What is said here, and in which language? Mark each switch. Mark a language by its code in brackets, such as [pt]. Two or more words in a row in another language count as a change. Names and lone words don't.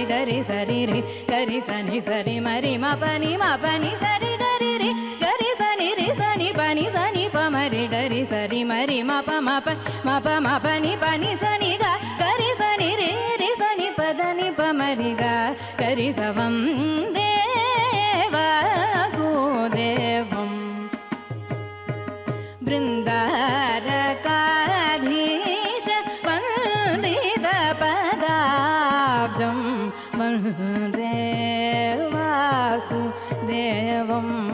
[sa] गरि सरि रि गरि सनि सरि मरि मा पनि सरि गरि रि गरि सनि रि सनि प मरि गरि सरि मरि मा पनि सनि गा गरि सनि रि सनि प దని प मरि गा गरि सवं देव सुदेवं बृन्दारकाधीश वन्दित पदाब्जं वन्दे वासुदेवम्।